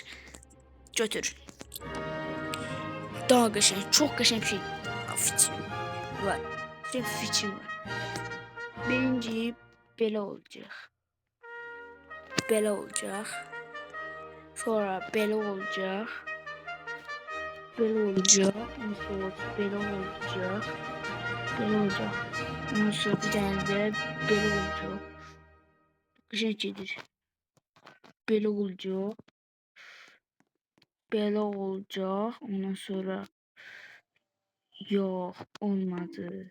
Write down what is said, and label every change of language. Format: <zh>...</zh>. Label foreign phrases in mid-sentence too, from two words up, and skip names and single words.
<az>Götür. Daha qəşəng, çox qəşəng bir şey. Fikrim var. Fikrim var. Birinci belə olacaq. Belə olacaq. Sonra belə olacaq.</az> <tr>Böyle olacak. Sonra böyle olacak. Böyle olacak. Ondan sonra bir tane de böyle olacak. Güzelcedir. Böyle olacak. Böyle olacak. Ondan sonra yok olmadı.</tr>